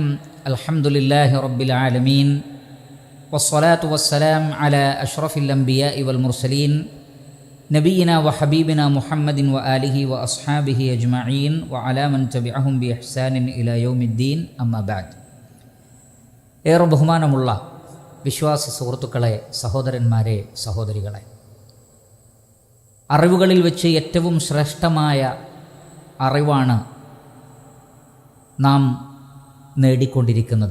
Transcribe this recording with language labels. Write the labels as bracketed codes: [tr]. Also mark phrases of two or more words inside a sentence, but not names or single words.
[ar] الحمد لله رب العالمين والصلاة والسلام على أشرف الأنبياء والمرسلين نبينا وحبيبنا محمد وآله وأصحابه أجمعين وعلى من تبعهم بإحسان إلى يوم الدين. أما بعد. [ml] ഏറെ ബഹുമാനമുള്ള വിശ്വാസി സുഹൃത്തുക്കളെ, സഹോദരന്മാരെ, സഹോദരികളെ, അറിവുകളിൽ വെച്ച് ഏറ്റവും ശ്രേഷ്ഠമായ അറിവാണ് നാം നേടിക്കൊണ്ടിരിക്കുന്നത്.